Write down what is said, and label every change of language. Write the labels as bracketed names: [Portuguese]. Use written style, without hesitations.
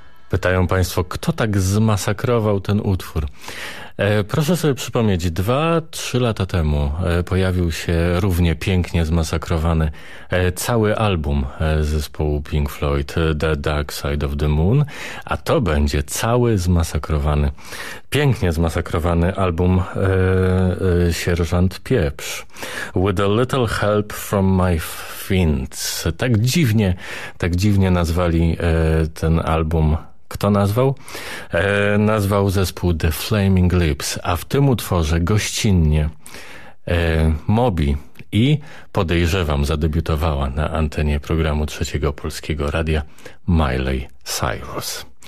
[Polish] Pytają państwo, kto tak zmasakrował ten utwór. Proszę sobie przypomnieć, 2-3 lata temu pojawił się równie pięknie zmasakrowany cały album zespołu Pink Floyd, The Dark Side of the Moon, a to będzie cały zmasakrowany, pięknie zmasakrowany album Sierżant Pieprz. [English] With a little help from my fiends. [Polish] Tak dziwnie nazwali ten album. Kto nazwał? Nazwał zespół The Flaming Lips, a w tym utworze gościnnie Moby i podejrzewam zadebiutowała na antenie programu Trzeciego Polskiego Radia Miley Cyrus.